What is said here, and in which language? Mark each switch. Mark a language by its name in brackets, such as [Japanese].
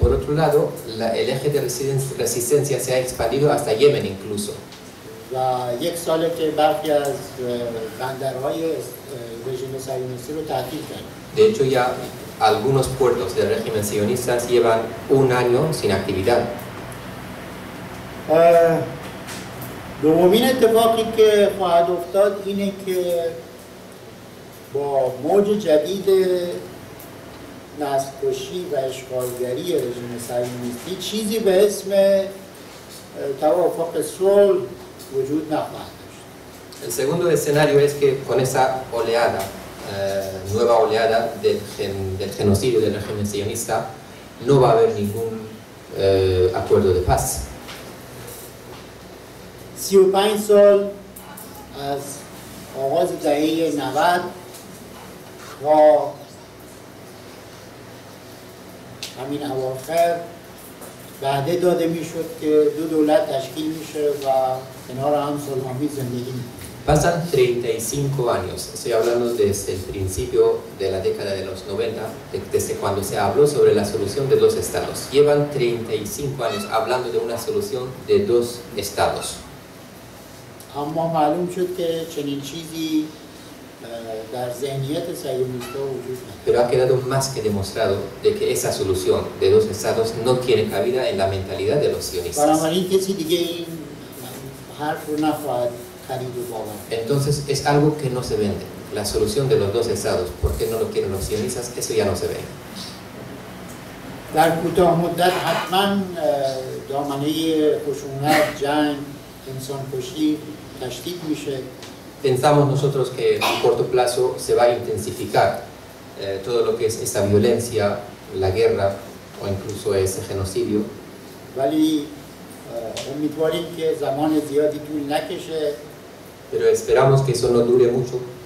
[Spanish] por otro lado, el eje de resistencia se ha expandido hasta Yemen incluso. [Persian] و یک ساله که برخی از بندرهای رژیم صهیونیستی رو تعطیل کرد. [Spanish] De hecho, ya algunos puertos del régimen sionistas llevan un año sin actividad. [Persian] دومین اتفاقی که خواهد افتاد اینه که با موج جدید نسل‌کشی و اشغالگری رژیم صهیونیستی چیزی به اسم توافق صلح وجود نخواهد داشت. [Spanish] El segundo escenario es que con esa oleada, nueva oleada del genocidio del régimen sionista, no va a haber ningún acuerdo de paz. [Persian] 35 سال از آغاز دهه 90 تا همین اواخر وعده داده میشد که دو دولت تشکیل میشه و کنار هم صلح‌آمیز زندگی میکنه. [Spanish] Pasan 35 años, estoy hablando desde el principio de la década de los 90, desde cuando se habló sobre la solución de dos estados. Llevan 35 años hablando de una solución de dos estados. [Persian] اما معلوم شد که چنین چیزی در ذهنیت صهیونیست‌ها وجود نداره. [Spanish] Pero ha quedado más que demostrado de que esa solución de dos estados no tiene cabida en la mentalidad de los sionistas. [Persian] بنابراین کسی دیگه این حرف رو نخواهد خرید و باور. [Spanish] Entonces es algo que no se vende. La solución de los dos estados, ¿por qué no lo quieren los sionistas? Eso ya no se ve. [Persian] در کوتاه مدت حتما دامنه خشونت، جنگ، انسان‌کشی تشدید میشه. [Spanish] Pensamos nosotros que a corto plazo se va a intensificar todo lo que es esta violencia, la guerra o incluso ese genocidio. [Persian] ولی امیدواریم که زمان زیادی طول نکشه. [Spanish] Pero esperamos que eso no dure mucho.